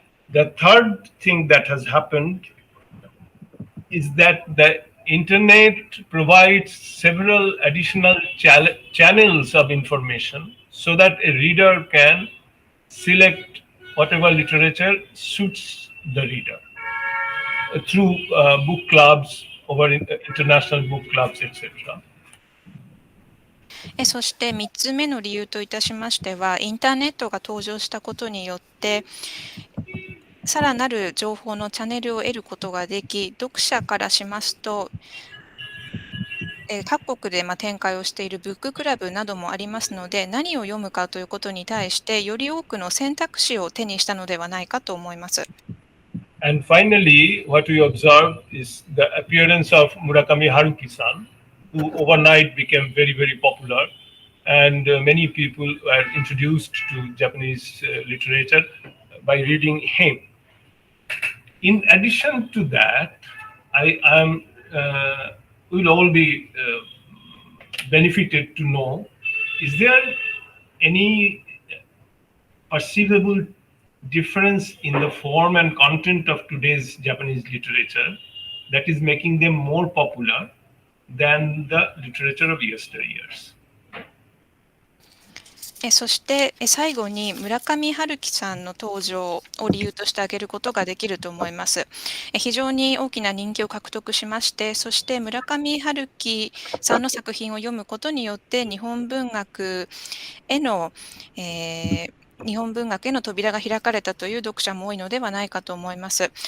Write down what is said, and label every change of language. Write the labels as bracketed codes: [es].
[en] The third thing that has happened is that the internet provides several additional channels of information so that a reader can select whatever literature suits the reader through book clubs, over international book clubs, etc. [ja] そして3つ目の理由といたしましては、インターネットが登場したことによってさらなる情報のチャンネルを得ることができ、読者からしますと各国で展開をしているブッククラブなどもありますので、何を読むかということに対してより多くの選択肢を手にしたのではないかと思います。 [en] And finally, what we observed is the appearance of Murakami Haruki-san, who overnight became very, very popular. and many people were introduced to Japanese literature by reading him. In addition to that, I am will all be benefited to know, is there any perceivable difference in the form and content of today's Japanese literature that is making them more popular than the literature of yesteryears? [ja] そして最後に村上春樹さんの登場を理由として挙げることができると思います。非常に大きな人気を獲得しまして、そして村上春樹さんの作品を読むことによって日本文学への、日本文学への扉が開かれたという読者も多いのではないかと思います。